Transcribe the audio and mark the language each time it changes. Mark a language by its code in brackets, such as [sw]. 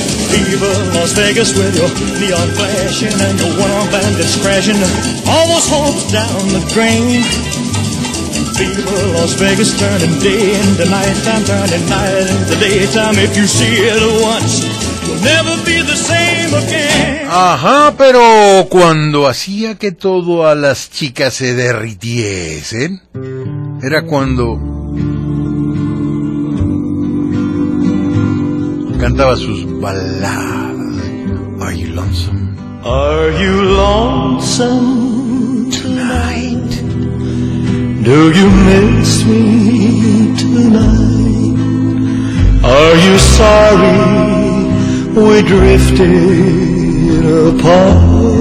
[en] Viva Las Vegas with your neon flashing and your one-arm bandits crashing all those hopes down the drain. Viva Las Vegas turning day into nighttime, turning night into daytime. If you see it once, you'll never be the same again. [es] Ajá, pero cuando hacía que todo a las chicas se derritiesen, era cuando cantaba sus baladas. [en] Are you lonesome? Are you lonesome tonight? Do you miss me tonight? Are you sorry we drifted apart?